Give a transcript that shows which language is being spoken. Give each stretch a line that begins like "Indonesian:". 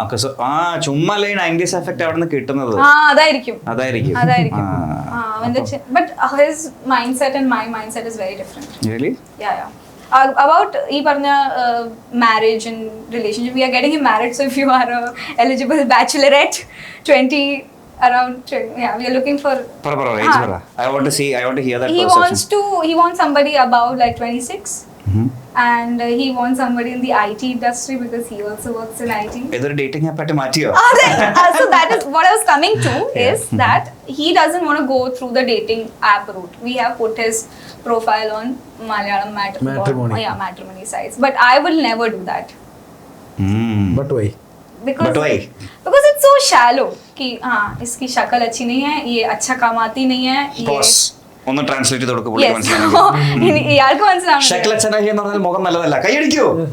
Malayalam: Okay, so ചുമ്മാ അല്ലേ 90s effect അവിടെ നിന്ന് കിട്ടുന്നത്? അതായിരിക്കും. അതായിരിക്കും.
English: But his mindset and my mindset is very different. Really? Yeah. About
Malayalam: ഈ പറഞ്ഞ
English: marriage and relationship, we are getting him married, so if you are a eligible bachelorette 20 around 20, yeah, we are looking for
Malayalam: age പറ.
English: I want to hear that perception. he wants somebody about like 26. And he wants somebody in the IT industry because he also works in IT.
Malayalam: ഏതൊരു dating ആപ്പായിട്ട് Matteo?
English: So that is what I was coming to, is that he doesn't want to go through the dating app route. We have put his profile on Malayalam Matrimony. matrimony sites, but I will never do that. But why? Because But why? Because it's so
Hindi: shallow कि हाँ इसकी शक्ल अच्छी नहीं है, ये अच्छा कमाती नहीं है, ये
Malayalam: ഒന്ന് ട്രാൻസ്ലേറ്റ് ചെയ്ത് കൊടുക്കും പുള്ളിക്ക് മനസ്സിലാവും. ഇയാൾക്ക് മനസ്സിലാവും.
Hindi: ഷക്ല ചനാഹി
Malayalam: എന്ന് പറഞ്ഞാൽ മുഖം നല്ലതല്ല, കൈയടിക്കൂ.